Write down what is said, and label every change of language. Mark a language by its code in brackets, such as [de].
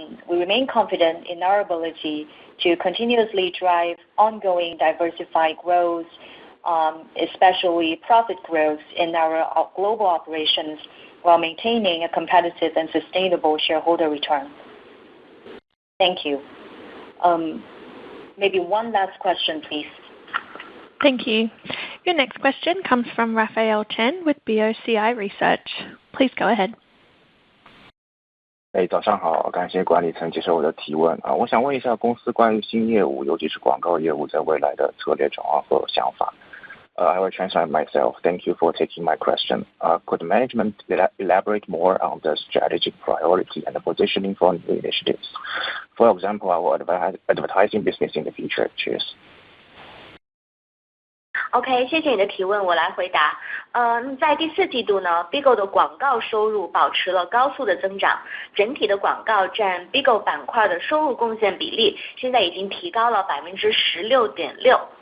[en] We remain confident in our ability to continuously drive ongoing diversified growth, especially profit growth in our global operations, while maintaining a competitive and sustainable shareholder return. Thank you. Maybe one last question, please. Thank you. Your next question comes from Raphael Chen with BOCI Research. Please go ahead. [zh] 早上好，感谢管理层接受我的提问啊。我想问一下公司关于新业务，尤其是广告业务在未来的策略转换和想法。 [en] I will translate myself. Thank you for taking my question. Could management elaborate more on the strategic priority and the positioning for new initiatives? For example, our advertising business in the future. Cheers. [zh] OK， 谢谢你的提问，我来回答。在第4季度呢 ，Bigo 的广告收入保持了高速的增长，整体的广告占 Bigo 板块的收入贡献比例，现在已经提高了16.6%。